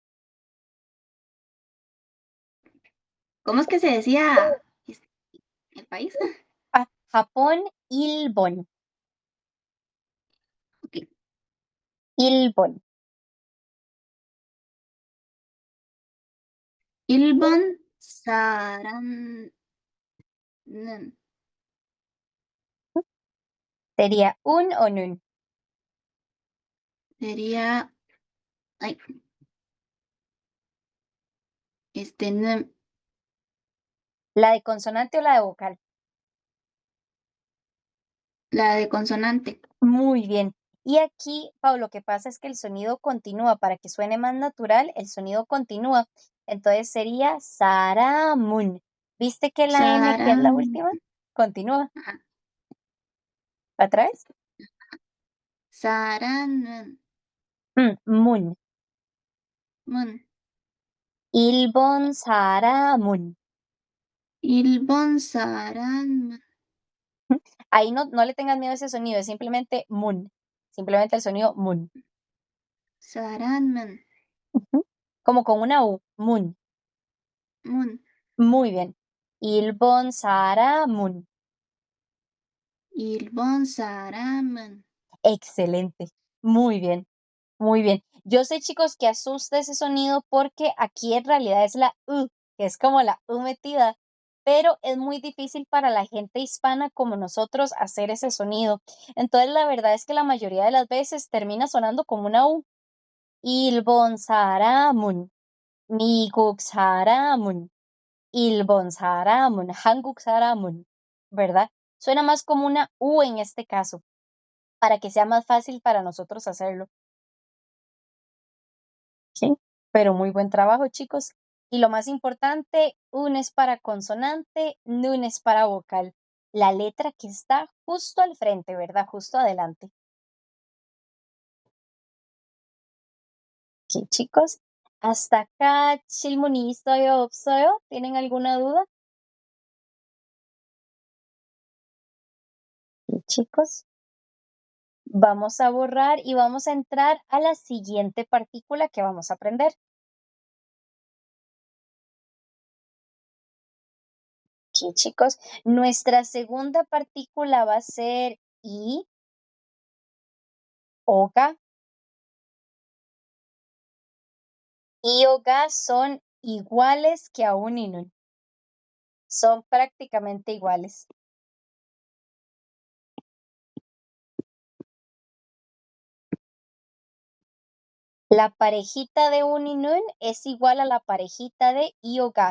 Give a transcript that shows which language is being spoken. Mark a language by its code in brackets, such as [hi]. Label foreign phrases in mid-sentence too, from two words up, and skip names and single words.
[es] ¿Cómo es que se decía el país? Ah, Japón, Ilbon. Ok. Ilbon. [ko] 일본 사람. [es] Sería un o nun. Sería. Ay. ¿La de consonante o la de vocal? La de consonante. Muy bien. Y aquí, Pau, lo que pasa es que el sonido continúa. Para que suene más natural, el sonido continúa. Entonces sería Saramun. ¿Viste que la M, que es la Saran. última, continúa? Ajá. ¿Otra vez? Saran. Mun. Mun. [ko] 일본 사람은. 일본 사람. [es] Ahí no le tengas miedo a ese sonido, es simplemente mun. Simplemente el sonido mun. Saranman. Ujú. Como con una U. Mun. Mun. Muy bien. [ko] 일본 사람은. 일본 사람은. [es] Excelente. Muy bien. Muy bien. Yo sé, chicos, que asusta ese sonido porque aquí en realidad es la U, que es como la U metida, pero es muy difícil para la gente hispana como nosotros hacer ese sonido. Entonces, la verdad es que la mayoría de las veces termina sonando como una U. [ko] 일본 사람은, 미국 사람은, 일본 사람은, 한국 사람은, [es] ¿verdad? Suena más como una U en este caso, para que sea más fácil para nosotros hacerlo. ¿Sí? Pero muy buen trabajo, chicos. Y lo más importante, un es para consonante, nun es para vocal. La letra que está justo al frente, ¿verdad? Justo adelante. Sí, chicos. Hasta acá [ko] 질문이 있어요, 없어요? [es] ¿Tienen alguna duda? Sí, chicos. Vamos a borrar y vamos a entrar a la siguiente partícula que vamos a aprender. Aquí, chicos, nuestra segunda partícula va a ser I, oga. I, oga son iguales que a un y nun. Son prácticamente iguales. La parejita de un y nun es igual a la parejita de I, oga.